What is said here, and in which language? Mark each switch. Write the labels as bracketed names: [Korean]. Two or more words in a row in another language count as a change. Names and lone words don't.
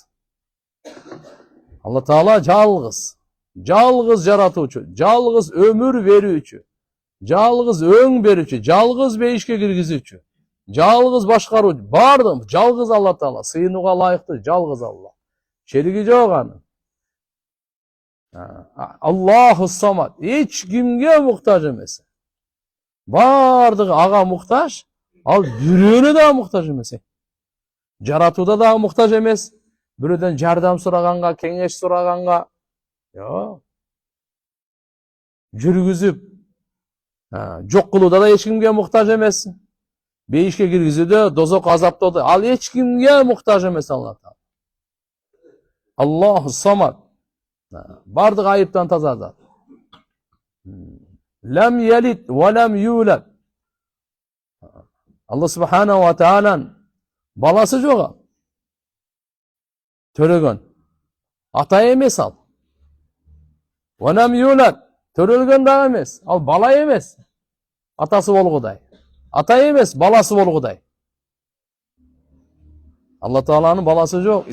[Kyrgyz] Алла Таала жалгыз. Жалгыз жаратуучу, жалгыз өмүр берүүчү, жалгыз өң берүүчү, жалгыз бейишке киргизүүчү, жалгыз башкаруучу, бардык жалгыз Алла Таала, сыйынууга ылайыктуу жалгыз Алла. Шериги жок анын. [Arabic] الله الصمد, [Kyrgyz] эч кимге муктаж эмес. Бардыгы ага муктаж, ал бирөөнө да муктаж эмес. Жаратууда да муктаж эмес, бирөөдөн жардам сураганга, кеңеш сураганга, жок. Жүргүзүп, жок кылууда да эч кимге муктаж эмес. Бейишке киргизүүдө, дозок азаптоодо ал эч кимге муктаж эмес Алла Таала. [Arabic] الله الصمد. [Kyrgyz] Бардык айыптан таза зат. [Arabic] لم يلد ولم يولد. [Kyrgyz] Алла [Arabic] سبحانه وتعالى [Kyrgyz] баласы жок. Төрөгөн. Ата эмес ал. [Arabic] ولم يولد. [Kyrgyz] Төрөлгөн да эмес. Ал бала эмес. Атасы болгудай. Ата эмес, баласы болгудай. Алла Тааланын баласы жок.